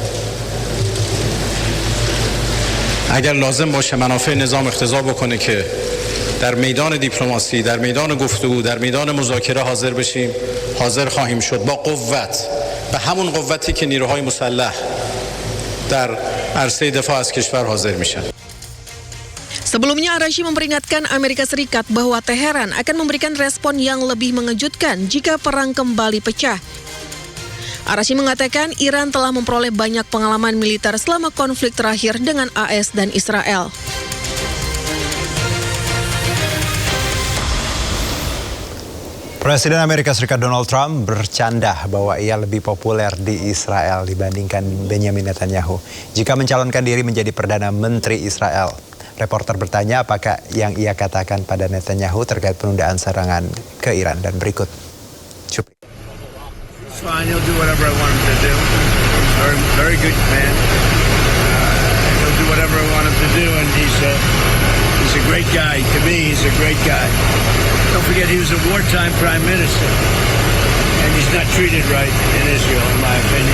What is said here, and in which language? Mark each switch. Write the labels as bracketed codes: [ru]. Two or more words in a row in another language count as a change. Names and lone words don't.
[fa] اگر لازم باشه منافع نظام اقتضا بکنه که در میدان دیپلماسی، در میدان گفتگو، در میدان مذاکره حاضر بشیم، حاضر خواهیم شد با قوت، به همون قوتی که نیروهای مسلح در عرصه دفاع از کشور حاضر میشن. [id] Sebelumnya, Araghchi memperingatkan Amerika Serikat bahwa Teheran akan memberikan respon yang lebih mengejutkan jika perang kembali pecah. Araghchi mengatakan Iran telah memperoleh banyak pengalaman militer selama konflik terakhir dengan AS dan Israel. Presiden Amerika Serikat Donald Trump bercanda bahwa ia lebih populer di Israel dibandingkan Benjamin Netanyahu jika mencalonkan diri menjadi Perdana Menteri Israel. Reporter bertanya apakah yang ia katakan pada Netanyahu terkait penundaan serangan ke Iran dan berikut. Cuplik. [en] Fine, he'll do whatever I want him to do. Very good man. He'll do whatever I want him to do, and he's a great guy. To me, he's a great guy. Don't forget, he was a wartime prime minister, and he's not treated right in Israel, in my opinion.